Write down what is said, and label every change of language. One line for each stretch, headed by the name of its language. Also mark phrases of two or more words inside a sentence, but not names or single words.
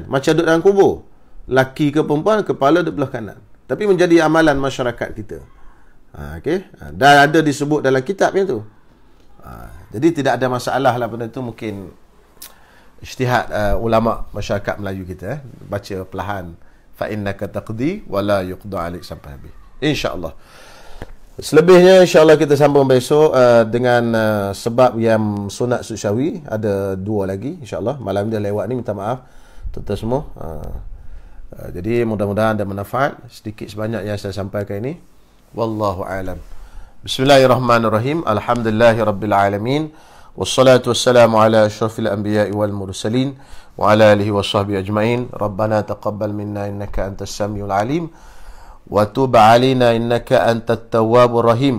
Malay: Macam duduk dalam kubur. Laki ke perempuan, kepala di belah kanan. Tapi menjadi amalan masyarakat kita. Okay? Dan ada disebut dalam kitabnya tu. Jadi tidak ada masalah lah benda tu. Mungkin ijtihad ulama masyarakat Melayu kita. Baca perlahan.
Arabic: فإنك تقضي ولا يقضى عليك
Malay: sampai habis.
Arabic: InsyaAllah.
Malay: Selebihnya insyaAllah kita sambung besok dengan sebab yang sunat susyawi. Ada 2 lagi insyaAllah. Malam dia lewat ni, minta maaf tuan-tuan semua. Jadi mudah-mudahan ada manfaat sedikit sebanyak yang saya sampaikan ini.
Arabic: والله أعلم. بسم الله الرحمن الرحيم. الحمد لله رب العالمين. والصلاة والسلام على أشرف الأنبياء والمرسلين وعلى آله وصحبه أجمعين. ربنا تقبل منا إنك أنت السميع العليم وتب علينا إنك أنت التواب الرحيم.